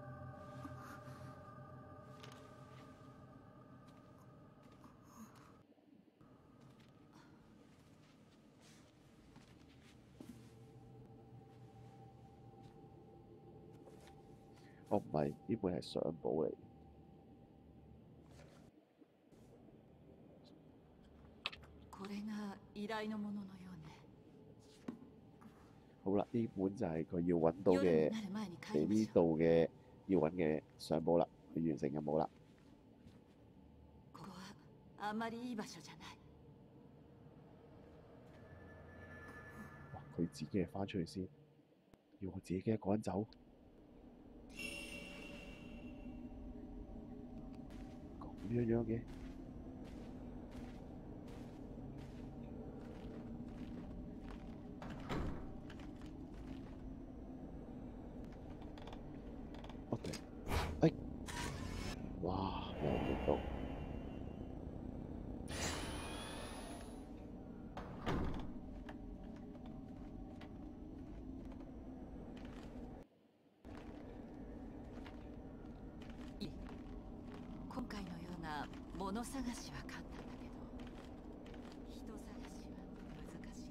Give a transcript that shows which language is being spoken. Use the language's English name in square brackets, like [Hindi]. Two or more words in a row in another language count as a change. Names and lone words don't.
[Cantonese] 哦，唔係，呢本係相簿嚟。 [Japanese] これが依頼のもののようね。 [Cantonese] 好啦，呢本就係佢要揾到 [Japanese] 夜 [Cantonese] 嘅 [Japanese] になる前に帰 [Cantonese] 嚟呢 [Japanese] りましょう。 [Cantonese] 度嘅要揾嘅相簿啦，去完成任務啦。 [Japanese] ここはあまりいい場所じゃない。哇！ [Cantonese] 佢自己係翻出去先，要我自己一個人走，咁樣嘅。OK，哎，哇！又見到。 [Japanese] 今回のような物探しは簡単だけど、人探しは難しい。